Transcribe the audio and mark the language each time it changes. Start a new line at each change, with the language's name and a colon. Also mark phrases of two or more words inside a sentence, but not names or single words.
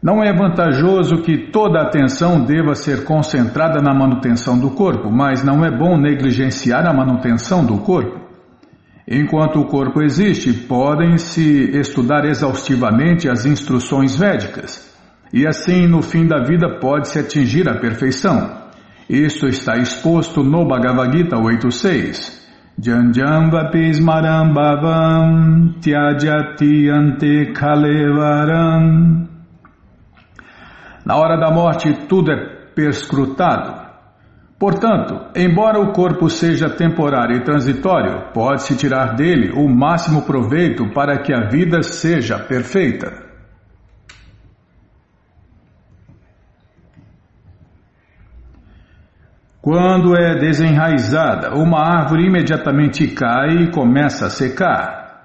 Portuguese: Não é vantajoso que toda a atenção deva ser concentrada na manutenção do corpo, mas não é bom negligenciar a manutenção do corpo. Enquanto o corpo existe, podem-se estudar exaustivamente as instruções védicas, e assim, no fim da vida, pode-se atingir a perfeição. Isto está exposto no Bhagavad Gita 8.6.
Sanskrit: Janjam vapismaram bhavam tyajati ante kalevaram.
Portuguese: Na hora da morte, tudo é perscrutado. Portanto, embora o corpo seja temporário e transitório, pode-se tirar dele o máximo proveito para que a vida seja perfeita. Quando é desenraizada, uma árvore imediatamente cai e começa a secar.